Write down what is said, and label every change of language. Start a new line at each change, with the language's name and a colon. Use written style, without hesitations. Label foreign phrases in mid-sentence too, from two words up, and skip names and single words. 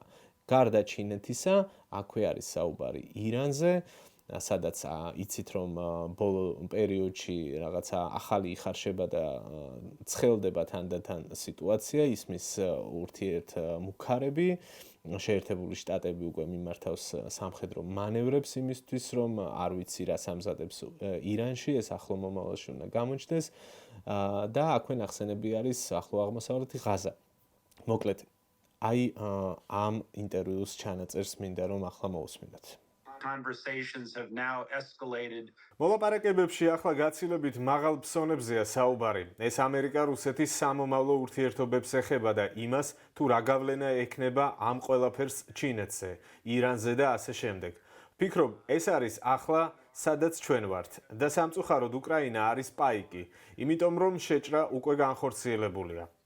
Georgian: გარდა ჩინეთისა, აქვე არის საუბარი ირანზე, სადაც იცით რომ ბოლო პერიოდში რაღაცა ახალი იხარშება და ცხელდება თანდათან სიტუაცია, ისმის ურთიერთმუქარები, შეერთებული შტატები უკვე მიმართავს სამხედრო მანევრებს იმისთვის, რომ არ ვიცი რას ამზადებს ირანში, ეს ახლო მომავალში უნდა გამოჩნდეს და აქვე ნახსენები არის ახლო აღმოსავლეთი ღაზა. მოკლედ აი ამ ინტერვიუს ჩანაწერს მინდა რომ ახლა მოусმინოთ.
English: Conversations have now escalated.
Georgian: მოლაპარაკებებში ახლა გაცილებით მაღალ ფსონებზეა საუბარი. ეს ამერიკა-რუსეთის სამომავლო ურთიერთობებს ეხება და იმას, თუ რა გავლენა ექნება ამ ყველაფერს ჩინეთზე, ირანზე და ასე შემდეგ. ვფიქრობ, ეს არის ახლა, სადაც ჩვენ ვართ და სამწუხაროდ უკრაინა არის პაიკი, იმიტომ რომ შეჭრა უკვე განხორციელებულია.